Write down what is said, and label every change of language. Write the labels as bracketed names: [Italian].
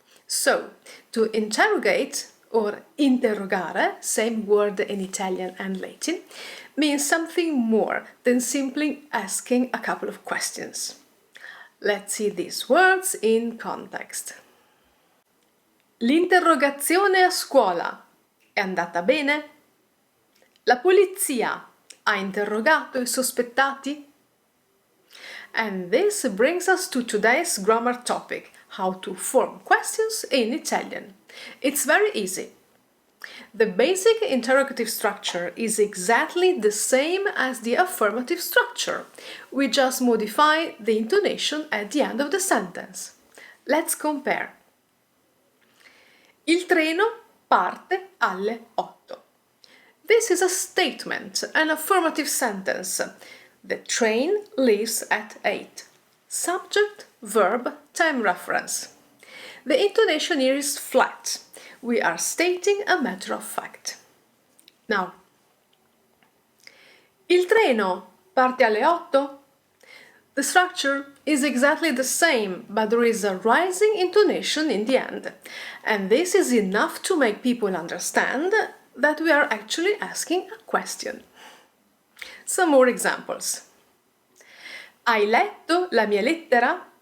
[English] So, to interrogate or interrogare, same word in Italian and Latin, means something more than simply asking a couple of questions. Let's see these words in context. [Italian] L'interrogazione a scuola è andata bene? La polizia ha interrogato i sospettati? [English] And this brings us to today's grammar topic, how to form questions in Italian. It's very easy. The basic interrogative structure is exactly the same as the affirmative structure. We just modify the intonation at the end of the sentence. Let's compare. [Italian] Il treno parte alle 8. [English] This is a statement, an affirmative sentence. The train leaves at 8. Subject, verb, time reference. The intonation here is flat. We are stating a matter of fact. Now, [Italian] il treno parte alle 8? [English] The structure is exactly the same, but there is a rising intonation in the end. And this is enough to make people understand that we are actually asking a question. Some more examples. [Italian] Hai letto la mia lettera?